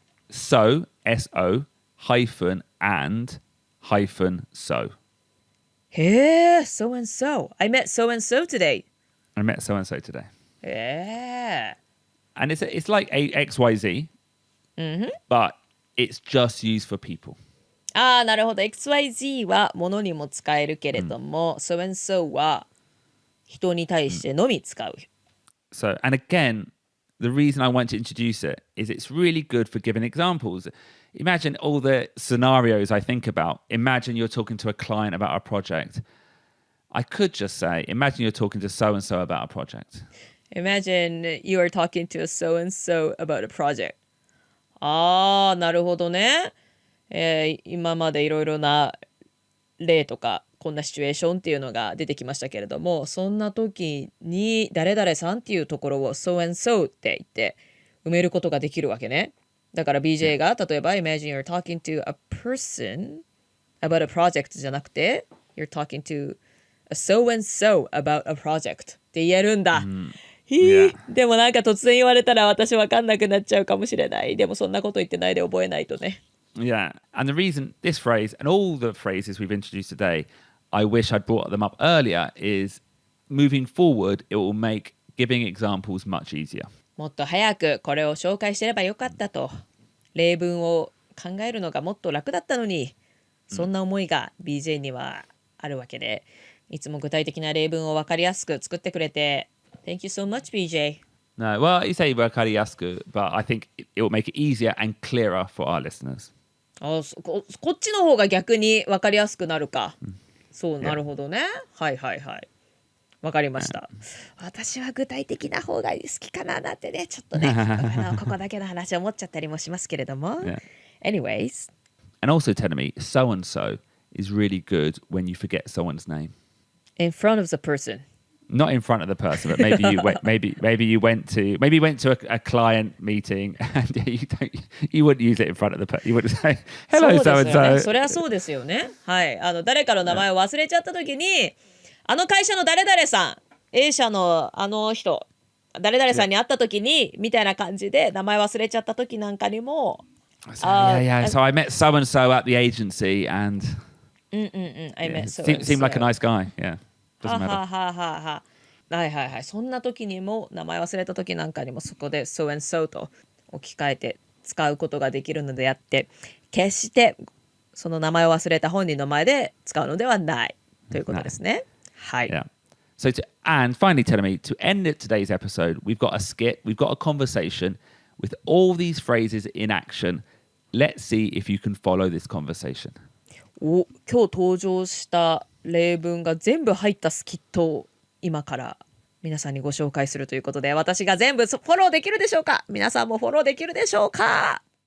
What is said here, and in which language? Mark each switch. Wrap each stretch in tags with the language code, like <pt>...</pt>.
<en>So, S-O, hyphen, and, hyphen, so. へえ、so-and-so. I met so-and-so today. I met so-and-so today.</en> <ja>へえ。</ja> <en>And it's like a XYZ, but it's just used for people.</en> <ja>ああ、なるほど。 XYZ は物にも使えるけれども、so-and-so は人に対してのみ使う。</ja> <en>So, and again, the reason I want to introduce it is it's really good for giving examples. Imagine all the scenarios I think about. Imagine you're talking to a client about a project. I could just say, imagine you're talking to so-and-so about a project. Imagine you are talking to a so-and-so about a project.</en> <ja>ああ、なるほどね。今までいろいろな例とかこんなシチュエーションっていうのが出てきましたけれども、そんな時に誰々さんっていうところを so-and-so って言って埋めることができるわけね。だから BJ が例えば</ja> <en>Imagine you're talking to a person about a project</en> <ja>じゃなくて</ja> <en>You're talking to a so-and-so about a project</en> <ja>って言えるんだ。でもなんか突然言われたら私わかんなくなっちゃうかもしれない。でもそんなこと言ってないで覚えないとね。</ja> <en>Yeah. And the reason this phrase and all the phrases we've introduced today, I wish I'd brought them up earlier, is moving forward, it will make giving examples much easier.</en> <ja>もっと早くこれを紹介してればよかったと。例文を考えるのがもっと楽だったのに、そんな思いが BJ にはあるわけで、いつも具体的な例文を分かりやすく作ってくれて、</ja> <en>Thank you so much,</en> <ja>BJ.</ja> <en>No, well, you say wakariyasu, but I think it will make it easier and clearer for our listeners.</en> <ja>こっちの方が逆に分かりやすくなるか。そう、なるほどね。はいはいはい。分かりました。私は具体的な方が好きかななんてね、ちょっとね、ここだけの話を思っちゃったりもしますけれども。</ja> <en>Anyways. And also telling me, so-and-so is really good when you forget someone's name. In front of the person. Not in front of the person, but maybe you went to a client meeting and you wouldn't use it in front of the person. You wouldn't say, hello, so-and-so.</en> <ja>それはそうですよね。はい。誰かの名前を忘れちゃった時に、あの会社の誰々さん、A 社のあの人、誰々さんに会った時に、みたいな感じで名前忘れちゃった時なんかにも、</ja> <en>So I met so-and-so at the agency and I met so-and-so. Seemed like a nice guy. Yeah. Doesn't matter.</en> <ja>はいはいはい。そんな時にも名前忘れた時なんかにもそこで so-and-so と置き換えて使うことができるのであって、決してその名前を忘れた本人の前で使うのではないということですね。はい。</ja> <en>Yeah. And finally, telling me to end today's episode, we've got a skit, we've got a conversation with all these phrases in action. Let's see if you can follow this conversation.</en> <ja>今日登場した例文が全部入ったスキットを今から皆さんにご紹介するということで、私が全部フォローできるでしょうか？皆さんもフォローできるでしょうか？</ja>